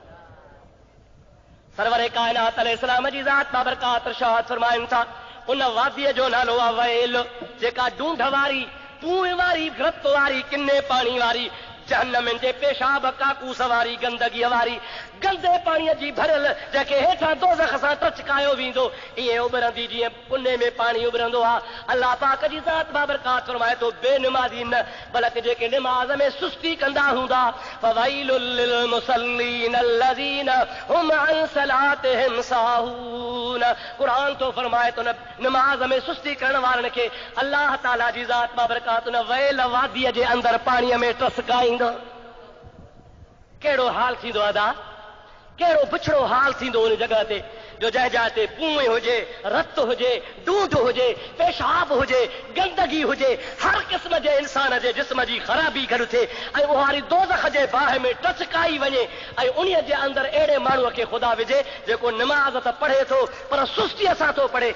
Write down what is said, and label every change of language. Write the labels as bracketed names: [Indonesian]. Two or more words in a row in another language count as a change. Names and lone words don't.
[Sindhi] सरवर कायनात अलैहिस्सलाम जी ज़ात बाबरकात इरशाद फरमाइनि था उन वादीअ जो नालो आहे वैल, जेका ढूंढ वारी, पूं वारी, रत वारी, किने पाणी वारी, जहन्नम जे पेशाब काकूस वारी, गंदगीअ वारी, गंदे पाणीअ जी भरियल, जंहिंखे हेठां दोज़ख सां टचकायो वेंदो, ईअं उभरंदी जीअं कुने में पाणी उभरंदो आहे। अल्लाह पाक जी ज़ात बाबरकात फरमाए थो बेनमाज़ी न, बल्कि जेके निमाज़ में सुस्ती कंदा हूंदा, [Arabic] فويل للمصلين الذين هم عن صلاتهم ساهون. [Sindhi] क़ुरान तो फरमाए थो निमाज़ में सुस्ती करण वारनि खे अल्लाह ताला जी ज़ात बाबरकात न वैल वादीअ जे अंदरि पाणीअ में टसकाईंदो। कहिड़ो हाल थींदो अदा, कहिड़ो बिछड़ो हाल थींदो उन जॻह ते जो जंहिं जाइ ते पूं हुजे, रत हुजे, ढूंढ हुजे, पेशाब हुजे, गंदगी हुजे, हर क़िस्म जे इंसान जे जिस्म जी ख़राबी गॾु थिए ऐं उहा दोज़ख जे बाहि में टचकाई वञे ऐं उन जे अंदरि अहिड़े माण्हूअ खे ख़ुदा विझे जेको निमाज़ त पढ़े थो पर सुस्तीअ सां थो पढ़े।